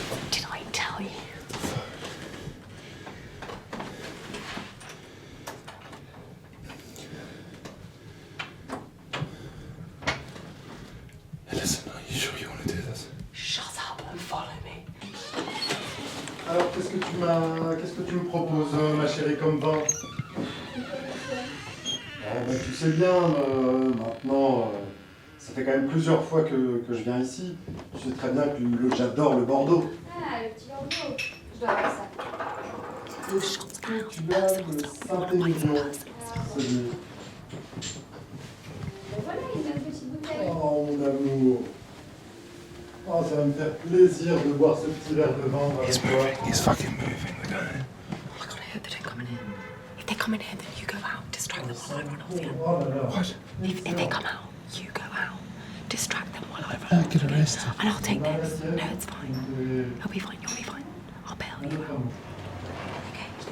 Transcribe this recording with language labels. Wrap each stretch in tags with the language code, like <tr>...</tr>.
<en>Did I tell you? Listen, are you sure you want to do this? Shut up and follow me.</en> <fr>Alors, qu'est-ce que tu me proposes, ma chérie, comme vin? Tu sais bien, maintenant, ça fait quand même plusieurs fois que je viens ici. Tu sais très bien que j'adore le Bordeaux. Ah, le petit Bordeaux. Je dois avoir ça. Est-ce que tu as le Saint-Émilion, celui? Ben voilà, il a une petite bouteille. Oh mon amour. Oh, ça va me faire plaisir de boire ce petit verre de vin avec toi.</fr> <en>He's fucking moving, the guy. Oh my god, I hope they don't come in here. If they come in here, then you go out, distract them while I run off. Yeah?</en> <fr>Oh là là.</fr> <en>What? If they come out, you go out, distract them while I run off. Get arrested. And I'll take this. No, it's fine. He'll be fine. You'll be fine. I'll bail you out. Okay.</en>